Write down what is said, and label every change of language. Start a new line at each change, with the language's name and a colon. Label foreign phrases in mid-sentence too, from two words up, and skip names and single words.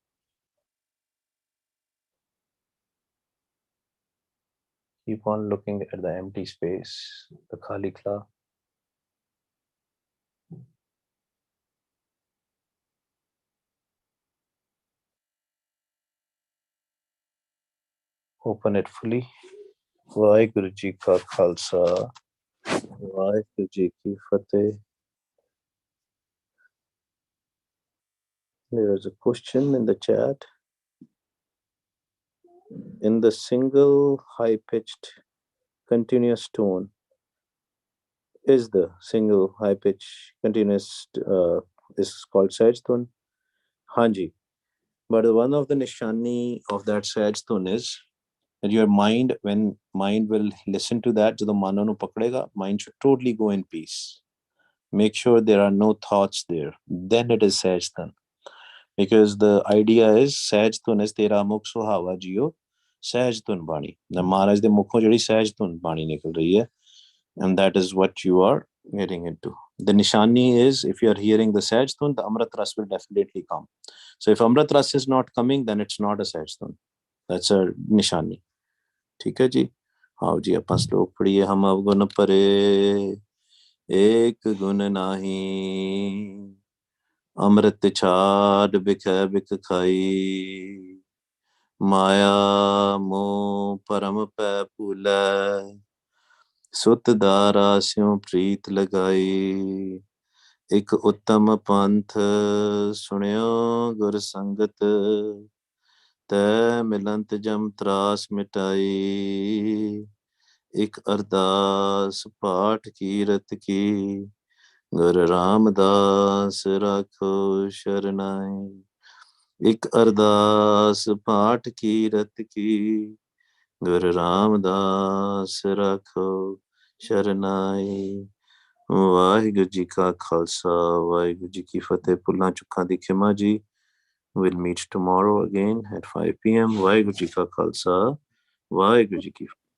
English: Keep on looking at the empty space, the
Punjabi: ਖਾਲੀ ਕਲਾ.
English: Open it fully.
Punjabi: ਵਾਹਿਗੁਰੂ ਜੀ ਕਾ ਖਾਲਸਾ ਵਾਹਿਗੁਰੂ ਜੀ ਕੀ ਫਤਿਹ.
English: There is a question in the chat. In the single high-pitched continuous tone, is the single high-pitched continuous is called sahaj tone?
Punjabi: Hanji.
English: But one of the nishani of that sahaj tone is that your mind, when mind will listen to that,
Punjabi: ਜਦੋਂ ਮਨੋ ਨੂੰ ਪਕੜੇਗਾ,
English: mind should totally go in peace. Make sure there are no thoughts there. Then it is sahaj tone. Because the idea is
Punjabi: ਸਹਿਜ ਧੁਨ
English: is
Punjabi: ਤੇਰਾ ਮੁਖ ਸੁਹਾਵਾ ਜੀਓ ਸਹਿਜ ਧੁਨ ਬਾਣੀ. ਮਹਾਰਾਜ ਦੇ ਮੁਖੋਂ ਜਿਹੜੀ ਸਹਿਜ ਧੁਨ ਬਾਣੀ ਨਿਕਲ ਰਹੀ ਹੈ,
English: and that is what you are getting into. The nishani is, if you are hearing the
Punjabi: ਸਹਿਜ ਧੁਨ,
English: the
Punjabi: ਅੰਮ੍ਰਿਤ ਰਸ
English: will definitely come. So if
Punjabi: ਅੰਮ੍ਰਿਤ ਰਸ
English: is not coming, then it's not a
Punjabi: ਸਹਿਜ ਧੁਨ.
English: That's a nishani.
Hindi: ठीक है जी. आओ जी अपन श्लोक पढ़िए. हम अवगुण परे एक गुण नाही, अमृत छाड़ बिख बिख खाई, माया मोह परम पै भूलै, सुत दारा स्यों प्रीत लगाई, एक उत्तम पंथ सुनियो गुर संगत, तै मिलंत जम त्रास मिटाई, एक अरदास पाठ कीरत की, गुरु रामदास राखो शरनाई. एक अरदास पाठ कीरत की, गुरु रामदास राखो शरनाई.
Punjabi: ਵਾਹਿਗੁਰੂ ਜੀ ਕਾ ਖਾਲਸਾ ਵਾਹਿਗੁਰੂ ਜੀ ਕੀ ਫਤਿਹ. ਭੁੱਲਾਂ ਚੁੱਕਾਂ ਦੀ ਖਿਮਾ ਜੀ.
English: We'll meet tomorrow again at 5 p.m.
Punjabi: ਵਾਹਿਗੁਰੂ ਜੀ ਕਾ ਖਾਲਸਾ ਵਾਹਿਗੁਰੂ ਜੀ ਕੀ